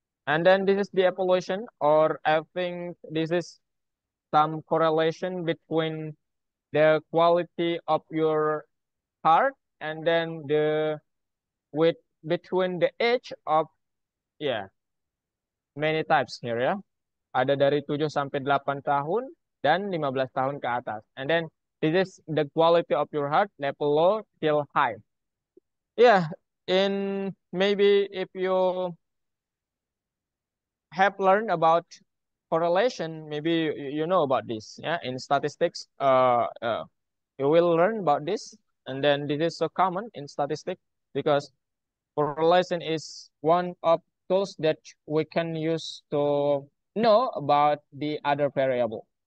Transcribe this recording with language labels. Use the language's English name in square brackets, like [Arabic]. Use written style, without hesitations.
[English] And then this is the evolution, or I think this is some correlation between the quality of your heart and then the with between the age of, yeah, many types here ya. [Indonesian] Ada dari 7 sampai 8 tahun dan 15 tahun ke atas. [English] And then this is the quality of your heart, level low till high. Yeah, in maybe if you have learned about correlation, maybe you know about this. Yeah, in statistics, you will learn about this, and then this is so common in statistics because correlation is one of tools that we can use to know about the other variable.